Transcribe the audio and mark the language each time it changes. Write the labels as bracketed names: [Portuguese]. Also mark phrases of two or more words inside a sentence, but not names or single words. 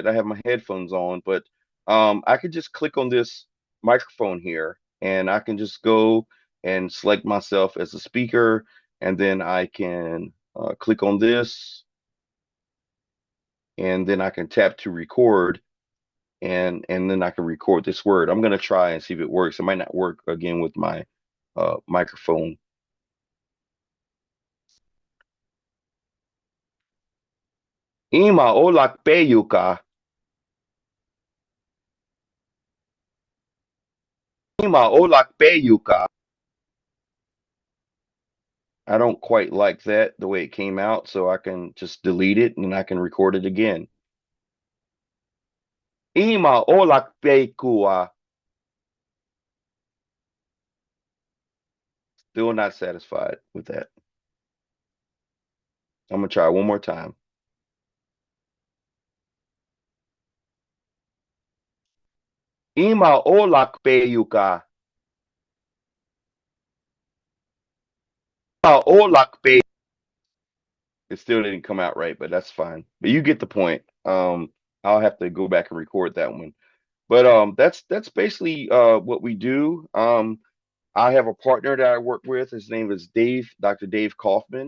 [English] I have my headphones on, but I could just click on this microphone here, and I can just go and select myself as a speaker, and then I can click on this, and then I can tap to record, and then I can record this word. I'm gonna try and see if it works. It might not work again with my microphone. Ima olak peyuka. Ima olak peyuka. I don't quite like that the way it came out, so I can just delete it and I can record it again. Ima olak pekua. Still not satisfied with that. I'm gonna try one more time. Ima olak peyuka. Ima olak pe. It still didn't come out right, but that's fine. But you get the point. I'll have to go back and record that one. But that's basically what we do. I have a partner that I work with. His name is Dave, Dr. Dave Kaufman.